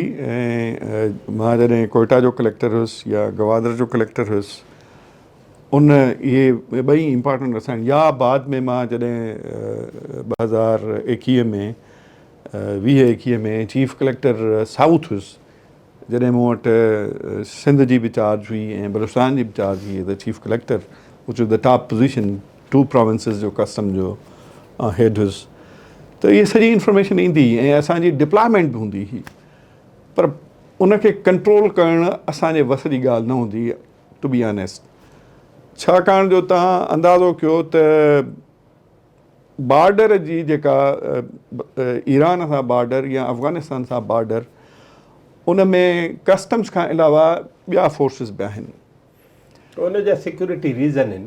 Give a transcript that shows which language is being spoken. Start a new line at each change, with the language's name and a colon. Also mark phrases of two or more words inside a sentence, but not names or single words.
Sindhi: ऐं मां जॾहिं कोयटा जो कलेक्टर हुयुसि या गवादर जो कलेक्टर हुयुसि, उन इहे ॿई इम्पॉर्टेंट असां, या बाद में मां जॾहिं 2021 में 2021 में
English: chief collector south
Sindhi: हुयुसि, जॾहिं मूं वटि सिंध जी बि चार्ज हुई ऐं बलूचिस्तान जी बि चार्ज हुई
English: as a chief collector, which is the top position,
Sindhi: 2 प्रोविंसिस जो कस्टम जो हेड हुयुसि, त इहे सॼी इंफॉर्मेशन ईंदी ऐं असांजी डिप्लॉयमेंट बि हूंदी हुई। पर उनखे कंट्रोल करणु असांजे वस जी ॻाल्हि न हूंदी,
English: to be honest.
Sindhi: छाकाणि जो तव्हां अंदाज़ो कयो त बॉर्डर जी जेका ईरान सां बॉर्डर या अफ़गानिस्तान सां बॉर्डर, उन में कस्टम्स खां अलावा ॿिया फोर्सिस बि आहिनि। उनजा सिक्योरिटी रीज़न आहिनि,